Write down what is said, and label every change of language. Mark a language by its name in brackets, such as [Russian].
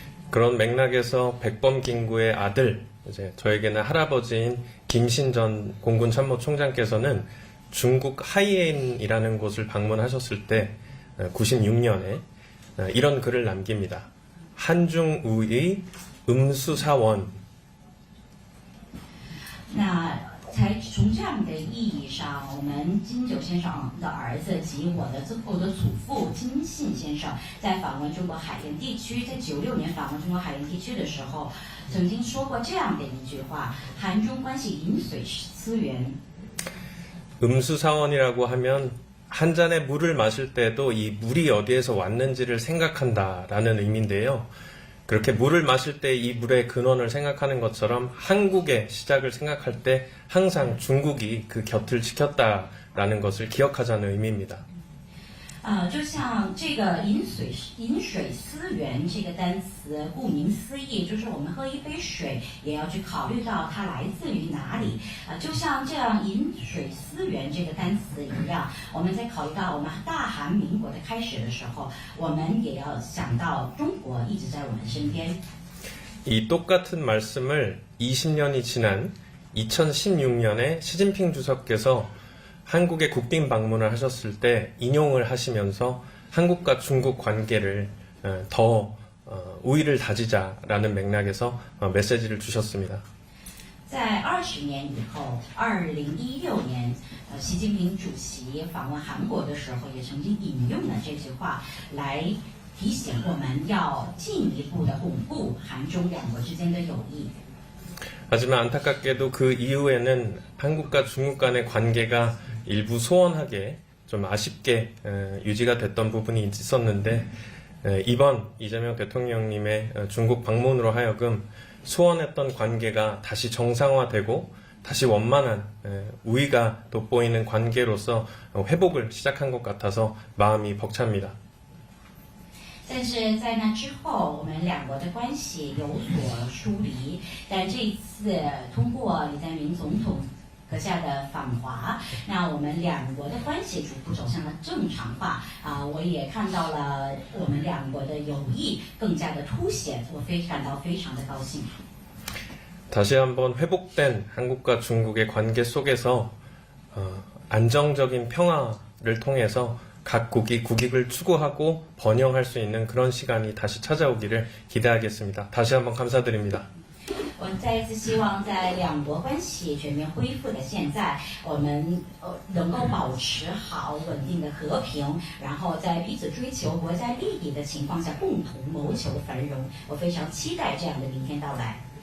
[Korean] 그런 맥락에서 백범 김구의 아들, 이제 저에게는 할아버지인 김신전 공군 참모총장께서는 중국 하이엔이라는 곳을 방문하셨을 때 96년에 이런 글을 남깁니다. 한중우의 음수사원. [Chinese] 那从这样的意义上，我们金九先生的儿子及我的祖父金信先生在访问中国海盐地区，在96年访问中国海盐地区的时候，曾经说过这样的一句话：韩中关系饮水思源。 [Korean] 음수사원이라고 하면 한 잔의 물을 마실 때도 이 물이 어디에서 왔는지를 생각한다라는 의미인데요. 그렇게 물을 마실 때 이 물의 근원을 생각하는 것처럼 한국의 시작을 생각할 때 항상 중국이 그 곁을 지켰다라는 것을 기억하자는 의미입니다. [Chinese] 就像这个饮水思源这个单词，顾名思义，就是我们喝一杯水也要去考虑到它来自于哪里。就像这样饮水思源这个单词一样，我们在考虑到我们大韩民国的开始的时候，我们也要想到中国一直在我们身边。 [Korean] 이 똑같은 말씀을 20년이 지난 2016년에 시진핑 주석께서 한국에 국빈 방문을 하셨을 때 인용을 하시면서 한국과 중국 관계를 더 우위를 다지자라는 맥락에서 메시지를 주셨습니다. [Chinese] 在20年以后，2016年，习近平主席访问韩国的时候，也曾经引用了这句话来提醒我们要进一步的巩固韩中两国之间的友谊。 [Korean] 하지만 안타깝게도 그 이후에는 한국과 중국 간의 관계가 일부 소원하게 좀 아쉽게 유지가 됐던 부분이 있었는데 이번 이재명 대통령님의 중국 방문으로 하여금 소원했던 관계가 다시 정상화되고 다시 원만한 우위가 돋보이는 관계로서 회복을 시작한 것 같아서 마음이 벅찹니다. [Chinese] 但是在那之后，我们两国的关系有所疏离。但这一次通过李在明总统阁下的访华，那我们两国的关系逐步走向了正常化我也看到了我们两国的友谊更加的凸显，我感到非常的高兴。 [Korean] 다시 한번 회복된 한국과 중국의 관계 속에서 안정적인 평화를 통해서 각국이 국익을 추구하고 번영할 수 있는 그런 시간이 다시 찾아오기를 기대하겠습니다. 다시 한번 감사드립니다. [Chinese] 我再一次希望在两国关系全面恢复的现在，我们能够保持好稳定的和平，然后在彼此追求国家利益的情况下，共同谋求繁荣。我非常期待这样的明天到来。